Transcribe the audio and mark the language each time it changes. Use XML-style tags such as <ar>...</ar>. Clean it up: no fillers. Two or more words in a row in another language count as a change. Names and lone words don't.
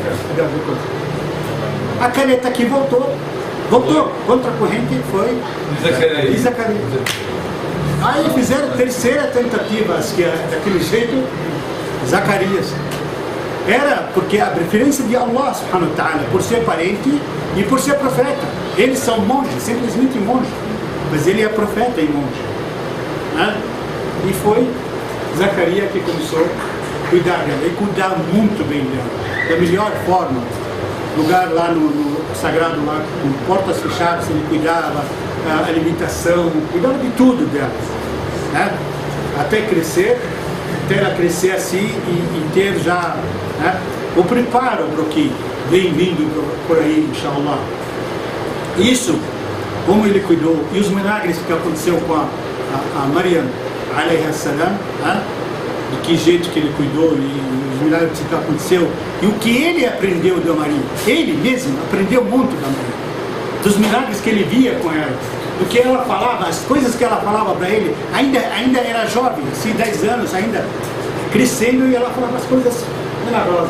<pt>A caneta que voltou contra a corrente foi Zacarias. Aí fizeram a terceira tentativa, que é daquele jeito, Zacarias. Era porque a preferência de</pt> <ar>الله سبحانه وتعالى,</ar> <pt>por ser parente e por ser profeta. Eles são monges, simplesmente monges, mas ele é profeta e monge, né? E foi Zacarias que começou a cuidar dela, e cuidar muito bem dela, da melhor forma. Lugar lá no sagrado, lá com portas fechadas, ele cuidava, a alimentação, cuidava de tudo dela, né? Até crescer, até ela crescer assim e ter já, né, o preparo para o que vem vindo por aí, inshallah. Isso, como ele cuidou, e os milagres que aconteceu com a Maryam,</pt> <ar>عليها السلام,</ar> <pt>né? De que jeito que ele cuidou e os milagres que aconteceu, e o que ele aprendeu da Maria. Ele mesmo aprendeu muito da Maria, dos milagres que ele via com ela, do que ela falava, as coisas que ela falava para ele. Ainda era jovem, assim, 10 anos, ainda crescendo, e ela falava as coisas milagrosas.</pt>